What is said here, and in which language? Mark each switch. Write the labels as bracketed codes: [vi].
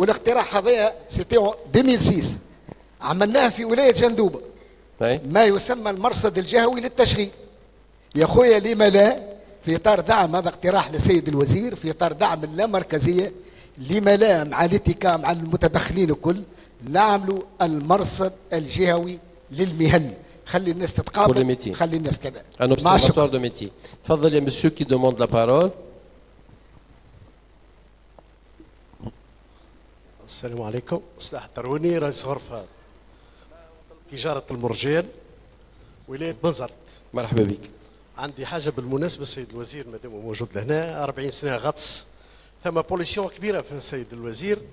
[ar] والاقتراح هذا سيتي 2006 عملناه في ولايه جندوبه ما يسمى المرصد الجهوي للتشغيل. يا خويا لما لا في اطار دعم هذا اقتراح للسيد الوزير في اطار دعم اللامركزيه لما لا مع الاتكاء مع المتدخلين الكل نعملوا المرصد الجهوي للمهن. خلي الناس تتقابل خلي الناس كذا. [fr] Un observatoire de métier. [ar] تفضل يا [fr] monsieur qui demande la parole. [ar] السلام عليكم. مصلح التروني رئيس غرفة. تجارة المرجان ولاية بنزرت. مرحبا بك. عندي حاجة بالمناسبة السيد الوزير مادام موجود لهنا، 40 سنة غطس، ثم بوليسيون كبيرة في السيد الوزير.